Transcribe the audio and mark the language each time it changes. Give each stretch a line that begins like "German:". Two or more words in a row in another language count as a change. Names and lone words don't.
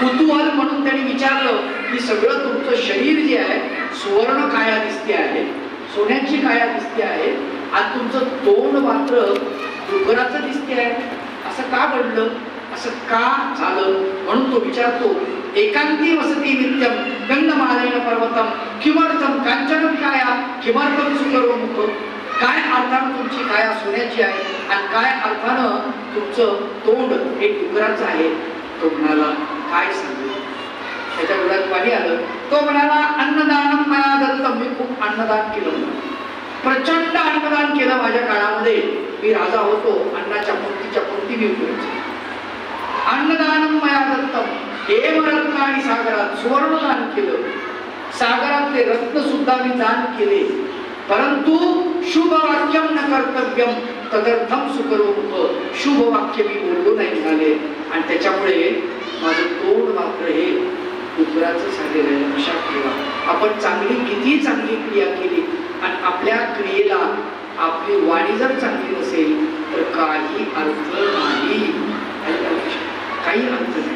Marathi: कुतूहल म्हणून त्यांनी विचारलं की सगळं तुमचं शरीर जे आहे सुवर्ण काया दिसते आहे, सोन्याची काया दिसते आहे, आणि तुमचं तोंड मात्र डुकराचं दिसते आहे, असं का घडलं, असं का झालं? म्हणून तो विचारतो,
Sanskrit: एकांती वसती नित्यम गंधमालेन पर्वतम किमर्थम कांचन काया किमर्थम सुकरोमुख.
Marathi: काय अर्थानं तुमची काया सोन्याची आहे आणि काय अर्थानं तुमचं तोंड हे डुकराचं आहे? तो म्हणाला, काय सांगू? त्याच्या डोळ्यात पाणी आलं. तो म्हणाला,
Sanskrit: अन्नदानम मया दत्तम,
Marathi: मी खूप अन्नदान केलं, प्रचंड अन्नदान केलं माझ्या काळामध्ये. मी राजा होतो, अन्नाच्या पंक्तीच्या पंक्ती मी उपयोगायचो.
Sanskrit: अन्नदानम मया दत्तम,
Marathi: हेमरत्न आणि सागरात सुवर्णदान केलं, सागरातले रत्न सुद्धा मी दान केले.
Sanskrit: परंतु शुभ वाक्यम न कर्तव्यम तदर्थम सुकरोमुख,
Marathi: शुभ वाक्य मी बोललो नाही झाले आणि त्याच्यामुळे माझं तोंड मात्र हे डुकराचं झालेलं आहे. लक्षात ठेवा, आपण चांगली किती चांगली क्रिया केली आणि आपल्या क्रियेला आपली वाणी जर चांगली नसेल तर काही अर्थ नाही, काही अर्थ नाही.